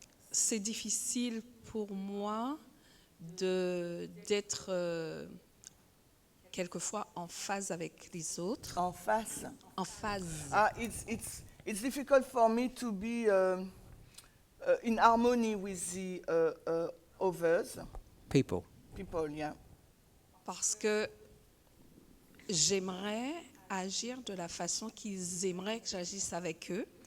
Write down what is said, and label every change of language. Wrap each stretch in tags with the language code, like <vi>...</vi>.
<fr>C'est difficile pour moi d'être quelquefois en phase avec les autres. En face. En phase.</fr> <en>Ah, it's difficult for me to be in harmony with the others. People. People, yeah.</en> <fr>Parce que j'aimerais agir de la façon qu'ils aimeraient que j'agisse avec eux.</fr>